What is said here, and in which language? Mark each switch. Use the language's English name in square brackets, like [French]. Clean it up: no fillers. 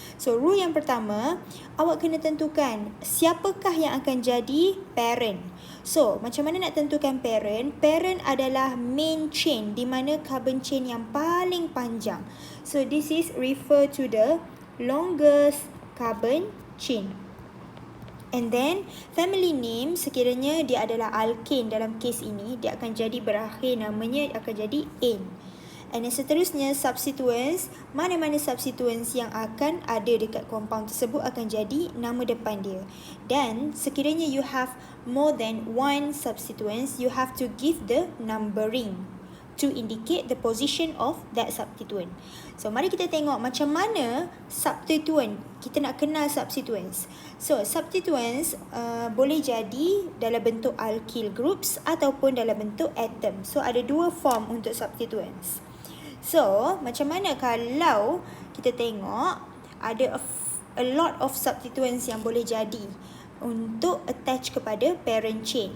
[Malay] So, rule yang pertama, awak kena tentukan siapakah yang akan jadi parent. So, macam mana nak tentukan parent? Parent adalah main chain, di mana carbon chain yang paling panjang. [English] So, this is refer to the longest carbon chain. And then, family name, [Malay] sekiranya dia adalah alkane dalam kes ini, dia akan jadi berakhir namanya akan jadi ane. [English] And then [Malay] seterusnya, substituents, mana-mana substituents yang akan ada dekat compound tersebut akan jadi nama depan dia. Dan sekiranya [English] you have more than one substituents, you have to give the numbering to indicate the position of that substituent. [Malay] So, mari kita tengok macam mana substituent. Kita nak kenal substituents. So, substituents boleh jadi dalam bentuk alkyl groups ataupun dalam bentuk atom. So, ada dua form untuk substituents. So, macam mana kalau kita tengok ada [English] a lot of [Malay] substituents yang boleh jadi untuk attach kepada parent chain.